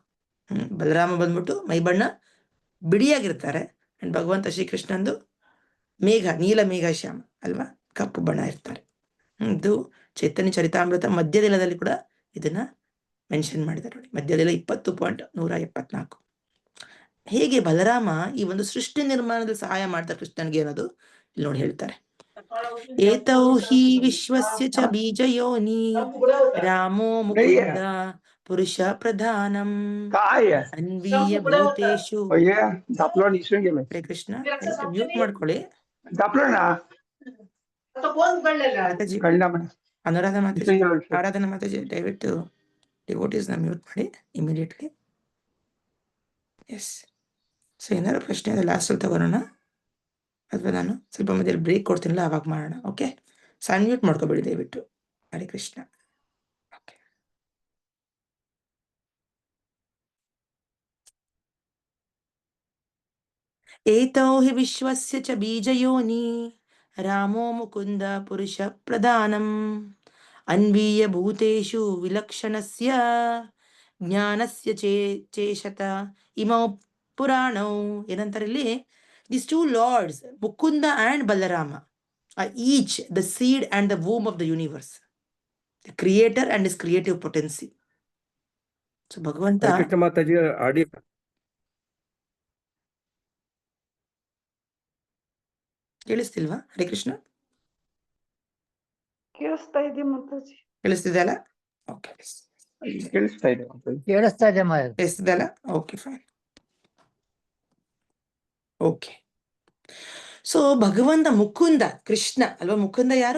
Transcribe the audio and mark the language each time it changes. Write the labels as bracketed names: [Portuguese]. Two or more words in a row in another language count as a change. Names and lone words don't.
[Kannada] ಬಲರಾಮ ಬಂದ್ಬಿಟ್ಟು ಮೈಬಣ್ಣ ಬಿಡಿಯಾಗಿರ್ತಾರೆ, ಅಂಡ್ ಭಗವಂತ ಶ್ರೀಕೃಷ್ಣಂದು ನೀಲ ಮೇಘ ಶ್ಯಾಮ ಅಲ್ವಾ, ಕಪ್ಪು ಬಣ್ಣ ಇರ್ತಾರೆ. ಇದು ಚೈತನ್ಯ ಚರಿತಾಮೃತ ಮಧ್ಯದಿಲದಲ್ಲಿ ಕೂಡ ಇದನ್ನ ಮೆನ್ಷನ್ ಮಾಡಿದ್ದಾರೆ ನೋಡಿ, ಮಧ್ಯದಿಲ 20.174. ಹೇಗೆ ಬಲರಾಮ ಈ ಒಂದು ಸೃಷ್ಟಿ ನಿರ್ಮಾಣದಲ್ಲಿ ಸಹಾಯ ಮಾಡ್ತಾರೆ ಕೃಷ್ಣನ್ಗೆ ಅನ್ನೋದು ಇಲ್ಲಿ ನೋಡಿ ಹೇಳ್ತಾರೆ. [Sanskrit] ಏತೌ ಹಿ ವಿಶ್ವಸ್ಯ ಚ ಬೀಜಯೋನಿ ರಾಮೋ ಮುಕುಂದ ಪುರುಷ ಪ್ರಧಾನಂ ಅನ್ವೀಯ ಭೂತೇಶು. [Kannada] ಹರೇ ಕೃಷ್ಣ, ಮ್ಯೂಟ್ ಮಾಡ್ಕೊಳ್ಳಿ. ಅನುರಾಧ ಮಾತಾಜಿ, ಆರಾಧನಾ ಮಾತಾಜಿ, ದಯವಿಟ್ಟು ಡಿವೋಟೀಸ್ನ ಮ್ಯೂಟ್ ಮಾಡಿ ಇಮಿಡಿಯೇಟ್ಲಿ. ಎಸ್. ಸೊ ಏನಾದ್ರು ಪ್ರಶ್ನೆ ಇದೆ ಲಾಸ್ಟಲ್ಲಿ ತಗೋಣ, ಅಥವಾ ನಾನು ಸ್ವಲ್ಪ ಮಧ್ಯದಲ್ಲಿ ಬ್ರೇಕ್ ಕೊಡ್ತೀನಿಲ್ಲ ಅವಾಗ ಮಾಡೋಣ. [English] okay, so [Kannada] ಅನ್ಮ್ಯೂಟ್ ಮಾಡ್ಕೋಬೇಡಿ ದಯವಿಟ್ಟು. ಹರೇ ಕೃಷ್ಣ. [Sanskrit] ಓಕೆ, ಏತೌ ಹಿ ವಿಶ್ವಸ್ಯ ಚ ಬೀಜಯೋನಿ ರಾಮೋ ಮುಕುಂದ ಪುರುಷ ಪ್ರಧಾನಂ ಅನ್ವೀಯ ಭೂತೇಷು ವಿಲಕ್ಷಣಸ್ಯ ಜ್ಞಾನಸ್ಯ ಚೇಷತ ಇಮೌ ಪುರಾಣೌ. [Kannada] ಏನಂತಾರೆ ಇಲ್ಲಿ, [English] these two lords, Mukunda and Balarama, are each the seed and the womb of the universe, the creator and his creative potency. So Bhagavanta, Krishna Mataji audio [Kannada] ಕೇಳಿಸ್ತಿಲ್ವಾ? ಹರೇ ಕೃಷ್ಣ, ಕೇಳಿಸ್ತಾ ಇದೆ ಮಾತಾಜಿ. ಕೇಳಿಸ್ತಿದೆಯಲ್ಲ? ಓಕೆ, ಕೇಳಿಸ್ತಾ ಇದೆ. ಕೇಳಿಸ್ತಿದೆಯಲ್ಲ? [English] okay, fine. okay, so [Kannada] ಭಗವಂತ ಮುಕುಂದ ಕೃಷ್ಣ ಅಲ್ವಾ. ಮುಕುಂದ ಯಾರು?